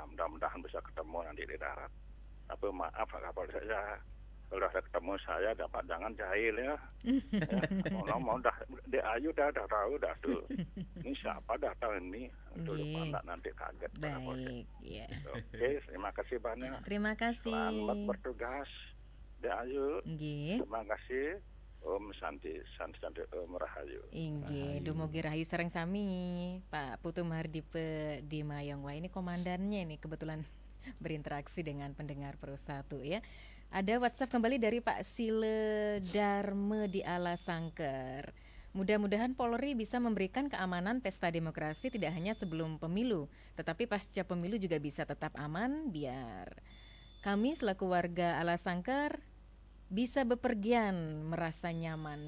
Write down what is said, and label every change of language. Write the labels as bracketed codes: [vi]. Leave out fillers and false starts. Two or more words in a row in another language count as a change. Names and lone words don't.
[id] Mudah-mudahan bisa ketemu nanti di darat. Tapi maaf Pak Kapolsek ya. Kalau sudah ketemu saya dapat jangan jahil ya. Mau dah di Ayu dah tahu dah tuh. Ini siapa dah tahu ini. Dulu nanti kaget Pak Kapolsek. Ya. Oke, terima kasih banyak. Terima kasih. Selamat bertugas. Ayu. Nggih. Terima kasih. [ban] Om Santi Om Rahayu. Inggih, dumugi rahayu sareng sami Pak Putu Mahardipe di Mayong. [id] Wah, ini komandannya ini kebetulan berinteraksi dengan pendengar Pro 1 ya. Ada WhatsApp kembali dari Pak Sile Darme di Alasangker. Mudah-mudahan Polri bisa memberikan keamanan pesta demokrasi tidak hanya sebelum pemilu, tetapi pasca pemilu juga bisa tetap aman biar kami selaku warga Alasangker bisa bepergian merasa nyaman.